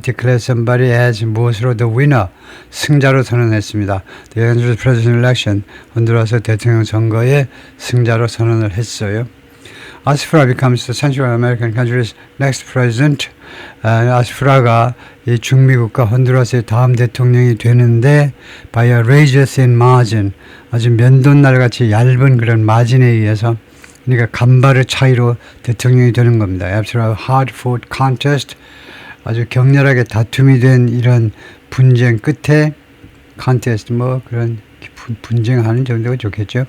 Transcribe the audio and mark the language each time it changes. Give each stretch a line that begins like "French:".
English: declare somebody as
Korean: 무엇으로
English: the winner,
Korean: 승자로 선언했습니다.
English: The Honduras presidential election,
Korean: honduras 대통령 선거의 승자로 선언을 했어요.
English: 아스프라 becomes the Central American country's next president.
Korean: 아스프라가 이 중미국가 honduras 다음 대통령이 되는데
English: by a razor thin margin,
Korean: 아주 면도날같이 얇은 그런 마진에 의해서, 그러니까 간발의 차이로 대통령이 되는 겁니다.
English: After a hard-fought contest,
Korean: 아주 격렬하게 다툼이 된 이런 분쟁 끝에 contest, 그런 분쟁하는 정도가 좋겠죠.